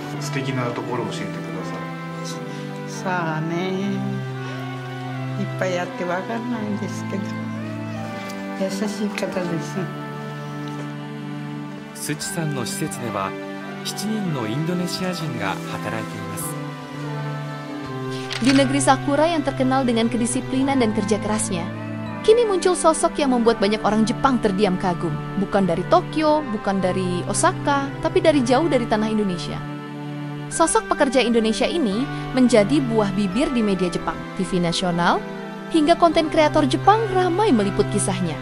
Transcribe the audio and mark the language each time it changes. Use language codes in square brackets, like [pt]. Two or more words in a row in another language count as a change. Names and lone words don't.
[ja] 素敵なところを教えてください。さあね、いっぱいあってわかんないんですけど、優しい方です。スチさんの施設では7人のインドネシア人が働いています。 [id] Di negeri Sakura yang terkenal dengan kedisiplinan dan kerja kerasnya, kini muncul sosok yang membuat banyak orang Jepang terdiam kagum. Bukan dari Tokyo, bukan dari Osaka, tapi dari jauh dari tanah Indonesia. Sosok pekerja Indonesia ini menjadi buah bibir di media Jepang, TV nasional, hingga konten kreator Jepang ramai meliput kisahnya.